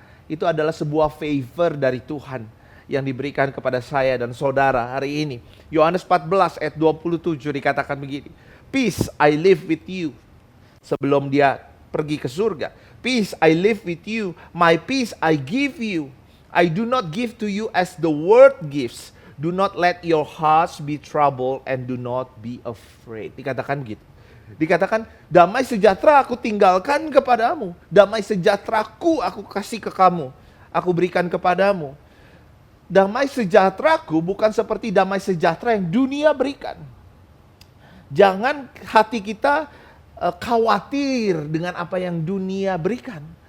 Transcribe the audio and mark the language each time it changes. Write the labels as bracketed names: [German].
[Indonesian] Itu adalah sebuah favor dari Tuhan yang diberikan kepada saya dan saudara hari ini. Yohanes 14 ayat 27 dikatakan begini, [English] "Peace I live with you." [Indonesian] Sebelum Dia pergi ke surga, [English] "Peace I live with you, my peace I give you. I do not give to you as the world gives. Do not let your hearts be troubled and do not be afraid." [Indonesian] Dikatakan gitu. Dikatakan, damai sejahtera aku tinggalkan kepadamu. Damai sejahteraku aku kasih ke kamu. Aku berikan kepadamu. Damai sejahteraku bukan seperti damai sejahtera yang dunia berikan. Jangan hati kita khawatir dengan apa yang dunia berikan.